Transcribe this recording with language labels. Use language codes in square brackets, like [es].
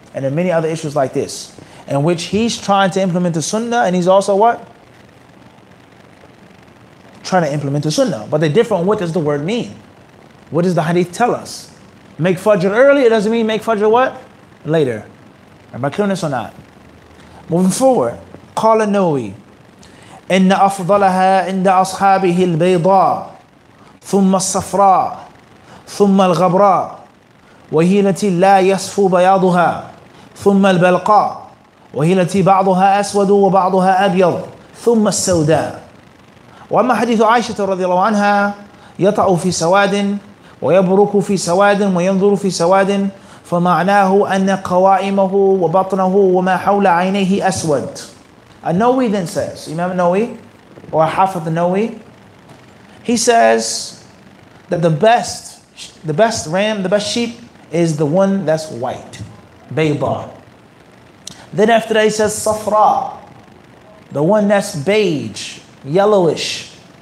[en] And there are many other issues like this, in which he's trying to implement the sunnah, and he's also what? Trying to implement the sunnah. But they're different. What does the word mean? What does the hadith tell us? Make fajr early, it doesn't mean make fajr what? Later. Am I clear on this or not? Moving forward. [ar] قال النووي إن أفضلها عند أصحابه البيضاء ثم الصفراء ثم الغبراء وهي التي لا يصفو بياضها ثم البلقاء وهي التي بعضها أسود وبعضها أبيض ثم السوداء. وأما حديث عائشة رضي الله عنها يطأ في سواد ويبرك في سواد وينظر في سواد فمعناه أن قوائمه وبطنه وما حول عينيه أسود. [en] An-Nawawi then says, Imam Nawawi or Hafidh Nawawi, he says that the best ram, the best sheep is the one that's white, bayda. Then after that he says safra, the one that's beige, yellowish.